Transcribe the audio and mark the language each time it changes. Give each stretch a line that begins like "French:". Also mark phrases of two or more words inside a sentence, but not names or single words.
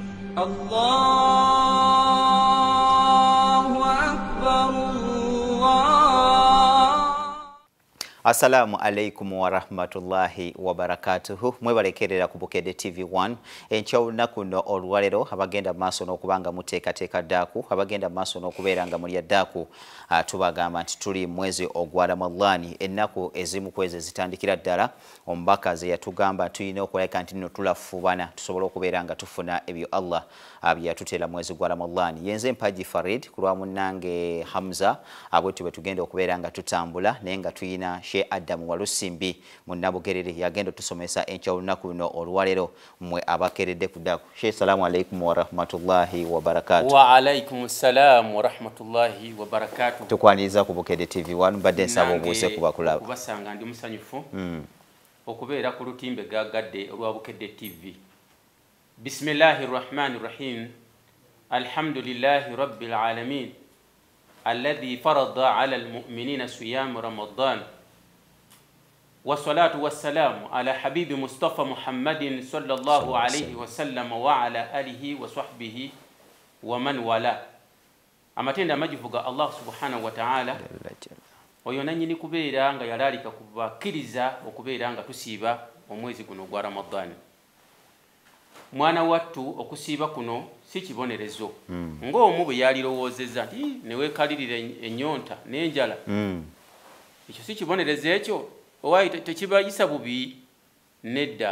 Arabic: الله أكبر، الله. السلام عليكم ورحمة الله وبركاته.
Ganda: Mwebalekerera ku Bukedde TV1 enkyawulina kuno olwalero abagenda maaso n'okubanga muteekateeka ddaaku abagenda maaso n'okubeeranga mulya ddaaku tubagamba nti tuli mwezi ogwa Ramadhani ennaku ezimu kwezi zitandikira ddala omubaka ze yatugamba tulina okulabika nti nno tulafubana tusobole okubeeranga tufuna ebyo Allah byatuteera mwezi gwa Ramadhani. Yenze Mpaji Farid ku lwa munnange Hamza abwetu bwe tugenda okubeeranga tutambula naye nga tuyina Sheikh Adam Walusimbi munnabugerere yagenda tusomesa enkyawulina kuno olwalero mwe abakeredde ku ddaaku.
Arabic: Sheikh, سلام عليكم ورحمة الله وبركاته. وعليكم السلام ورحمة الله وبركاته.
Ganda: Tukwaniriza ku Bukedde TV1 badde nsaba obuuse kubakulaba. Kubasanga ndi musanyufu okubeera ku lutimbe gagadde olwa Bukedde TV.
Arabic: بسم الله الرحمن الرحيم. الحمد لله رب العالمين. الذي فرض على المؤمنين صيام رمضان. والصلاة والسلام على حبيب مصطفى محمد صلى الله عليه وسلم وعلى آله وصحبه ومن والاه.
Ganda: amatenda amajivuga
Arabic: الله سبحانه وتعالى
Ganda: oyo nanyini kubeera nga yalalika kubakiriza okubeera nga tusiiba omwezi guno gwa Ramadan. Mwana wattu okusiiba kuno si kibonerezo ng'omu bwe yalirowoozezza nti neweekalirira ennyonta n'enjala ekyo si kibonerezo ekyo owayi tekibayisa bubi nedda.